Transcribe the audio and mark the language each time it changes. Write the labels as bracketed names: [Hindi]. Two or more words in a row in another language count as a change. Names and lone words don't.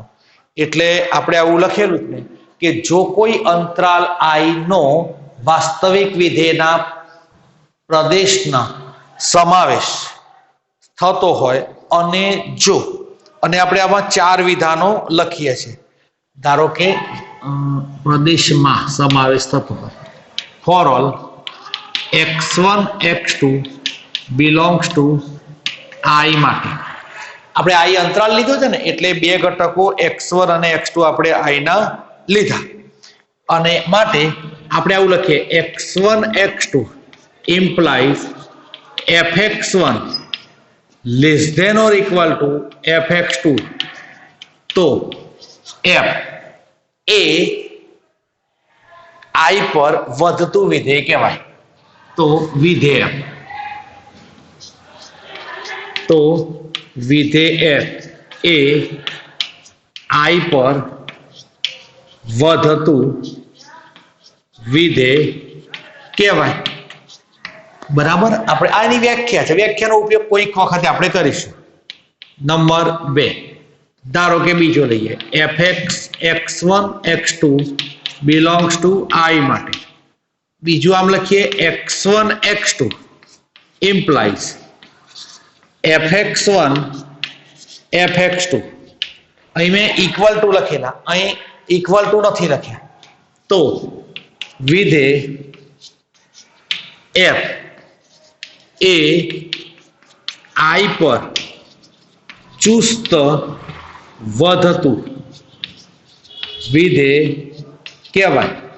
[Gujarati] એટલે આપણે આવું લખેલું જ ને કે જો કોઈ અંતરાલ I નો વાસ્તવિક વિધેયના પ્રદેશના સમાવેશ થતો હોય, અને જો, અને આપણે આમાં 4 વિધાનો લખીએ છીએ. ધારો કે પ્રદેશમાં સમાવેશ થતો હોય, [English] for all x1 x2 belongs to I [Gujarati] માટે આપણે I અંતરાલ લીધો છે ને, એટલે 2 ઘટકો x1 અને x2 આપણે I ના લીધા, અને માટે આપણે આવું લખીએ [English] x1 x2 implies fx1 less than or equal to fx2. [Gujarati] તો f એ I પર વધતું વિધેય કહેવાય. તો વિધેય f એ I પર વધતું વિધેય કહેવાય. બરાબર? આપણે આની વ્યાખ્યા છે, વ્યાખ્યાનો ઉપયોગ કોઈક વખતે આપણે કરીશું. નંબર 2, ધારો કે બીજો લઈએ, [English] fx x1 x2 belongs to I માટે. [Gujarati] બીજું આમ લખીએ [English] x1 x2 implies fx1 fx2. [Gujarati] અહીં મેં [English] equal to [Gujarati] લખેલા, અહીં [English] equal to [Gujarati] નથી લખ્યા. તો વિધેય f એ I પર ચુસ્ત વધતું વિધેય કહેવાય.